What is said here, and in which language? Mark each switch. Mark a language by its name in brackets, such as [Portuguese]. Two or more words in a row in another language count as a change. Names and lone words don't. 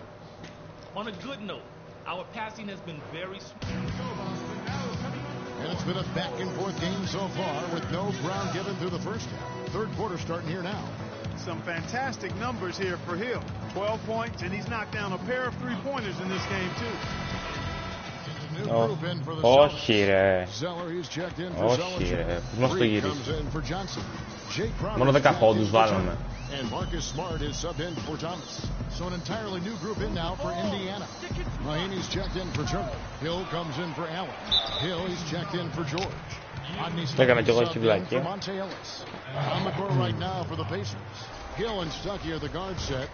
[English] On a good note, our passing has been very smooth. And it's been a back-and-forth game so far with no ground given through the first half. Third quarter starting here now. Some fantastic numbers here for Hill. 12 points, and he's knocked down a pair of 3-pointers in this game, too. [Greek] Όχι ρε. Όχι ρε. Πώς το γυρίσει. Μόνο 10 πόντους βάλαμε. [English] And Marcus Smart is subbed in for Thomas. So an entirely new group in now for Indiana. Mahinmi's checked in for Turner. Hill comes in for Allen. Hill, he's checked in for George. Rodney's subbed in for Monte Ellis. On the court right now for the Pacers. Hill and Stuckey are the guard set.